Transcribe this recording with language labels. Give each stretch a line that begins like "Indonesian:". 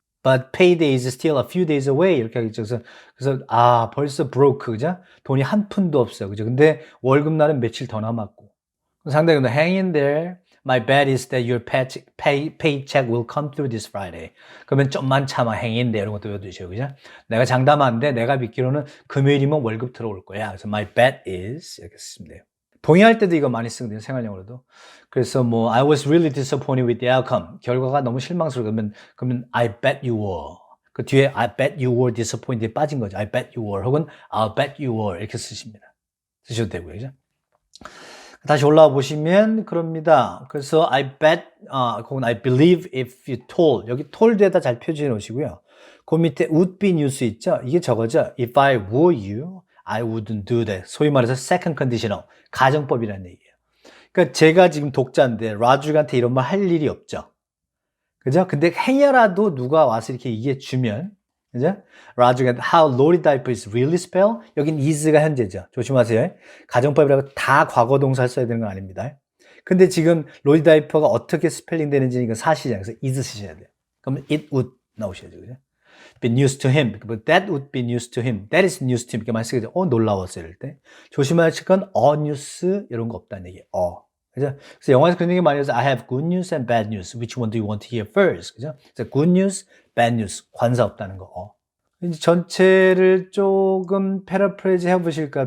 English: But payday is still a few days away.
Korean: 이렇게 하겠죠. 그래서 벌써 broke. 그죠? 돈이 한 푼도 없어요. 그죠? 근데 월급날은 며칠 더 남았고. 상당히
English: hang in there. My bet is that your paycheck will come through this Friday.
Korean: 그러면 좀만 참아
English: hang in there
Korean: 이런 것도 외워두시죠. 그죠? 내가 장담하는데 내가 믿기로는 금요일이면 월급 들어올 거야. 그래서
English: my bet is
Korean: 이렇게 쓰면 돼요. 동의할 때도 이거 많이 쓰거든요. 생활용어로도. 그래서
English: I was really disappointed with the outcome.
Korean: 결과가 너무 실망스러우면 그러면
English: I bet you were.
Korean: 그 뒤에
English: I bet you were disappointed에 빠진 거죠. I bet you were
Korean: 혹은
English: I'll bet you were
Korean: 이렇게 쓰십니다. 쓰셔도 되고요. 그죠? 다시 올라와 보시면 그럽니다. 그래서
English: I bet 혹은 I believe if you told
Korean: 여기 told에다 잘 표시해 놓으시고요. 그 밑에 would be news 있죠? 이게 저거죠.
English: If I were you, I wouldn't do that.
Korean: 소위 말해서 second conditional 가정법이라는 얘기예요. 그러니까 제가 지금 독자인데 라주한테 이런 말 할 일이 없죠. 그죠? 근데 행여라도 누가 와서 이렇게 얘기해 주면 그죠? 라주가
English: how Lori diaper is really spelled
Korean: 여긴 is가 현재죠. 조심하세요. 가정법이라고 다 과거 동사를 써야 되는 건 아닙니다. 근데 지금 로리 다이퍼가 어떻게 스펠링 되는지 이건 사실이잖아요. 그래서 is 쓰셔야 돼요. 그러면
English: it would
Korean: 나오셔야죠. 그죠?
English: be news to him. That would be news to him. That is news to him. 이렇게 많이 쓰게 되죠.
Korean: 놀라웠어요. 이럴 때. 조심하실 건 news 이런 거 없다는 얘기예요. 그죠? 그래서 영화에서 그런 얘기 많이 해서
English: I have good news and bad news. Which one do you want to hear first?
Korean: 그죠? 그래서
English: good news, bad news.
Korean: 관사 없다는 거. 이제 전체를 조금 패러프레이즈 해보실까요?